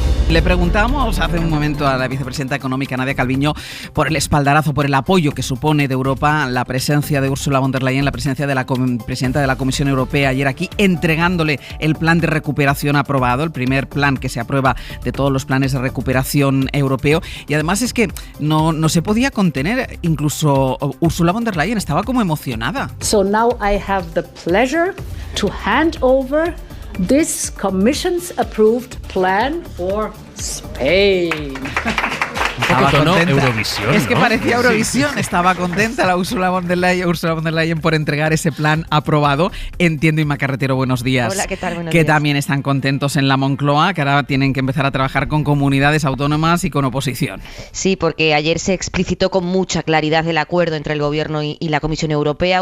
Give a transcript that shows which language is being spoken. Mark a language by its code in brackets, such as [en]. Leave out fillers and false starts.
[es] Le preguntamos hace un momento a la vicepresidenta económica Nadia Calviño por el espaldarazo, por el apoyo que supone de Europa la presencia de Ursula von der Leyen, la presencia de la presidenta de la Comisión Europea ayer aquí, entregándole el plan de recuperación aprobado, el primer plan que se aprueba de todos los planes de recuperación europeo. Y además es que no se podía contener, incluso Ursula von der Leyen estaba como emocionada. [en] So now I have the pleasure to hand over this Commission's approved plan for Spain. [es] Estaba contenta. Eurovisión, es que ¿no? parecía Eurovisión, sí. Estaba contenta la Ursula von der Leyen por entregar ese plan aprobado. Entiendo, Inma Carretero, buenos días. Hola, ¿qué tal? Buenos que días. También están contentos en la Moncloa, que ahora tienen que empezar a trabajar con comunidades autónomas y con oposición. Sí, porque ayer se explicitó con mucha claridad el acuerdo entre el Gobierno y la Comisión Europea.